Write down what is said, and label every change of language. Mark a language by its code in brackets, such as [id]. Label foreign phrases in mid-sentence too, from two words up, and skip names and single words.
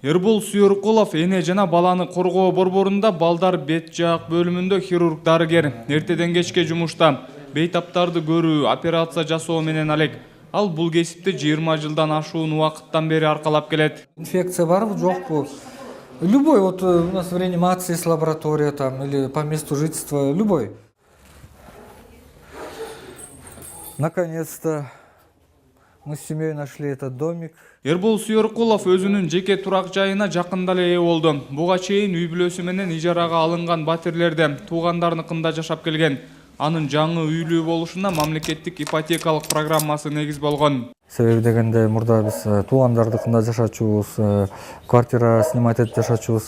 [ky] Эрбол Сүйөркулов эне жана баланы коргоо борборунда балдар бет жаак бөлүмүндө хирург дарыгер. Эртеден кечке жумушта бейтаптарды көрүү, операция жасоо менен алек. Ал бул кесипти 20 жылдан ашуун убакыттан бери аркалап келет. Инфекция барбы, жокпу? [ru] Любой, вот у нас в реанимации есть лаборатория там, или по месту жительства, любой. Наконец-то мы с семьей нашли этот домик. [ky] Эрбол Сүйөркулов өзүнүн жеке турак жайына жакында эле ээ болду. Буга чейин үй бүлөсү менен ижарага алынган батирлерде туугандарыныкында жашап келген. Анын жаңы үйлүү болушуна мамлекеттик ипотекалык программасы негиз болгон. Себеби дегенде мурда биз туугандардыкында жашачубуз, [ru] квартира снимать [ky] этип жашачубуз.